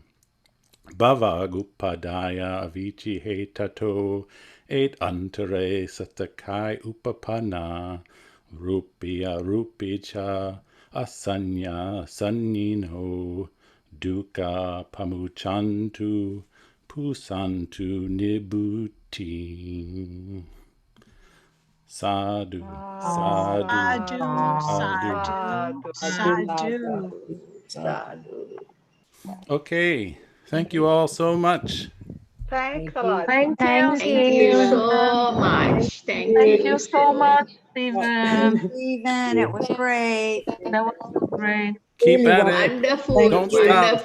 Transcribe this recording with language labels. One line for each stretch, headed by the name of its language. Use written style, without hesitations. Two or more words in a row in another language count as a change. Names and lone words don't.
Pali: Bhava gupadaya avici hetato et antere satakai upapana rupya rupicha asanya sannino dukkha pamuchantu pusantu nibbute. Sadhu, sadhu, Sadhu, sadhu, Sadhu.
English: Okay, thank you all so much. Thanks a lot. Thank Thank you. you so much. Thank Thank you. you so much, Stephen. Stephen, it was great. That was great. Keep Really at it. Wonderful. Don't stop.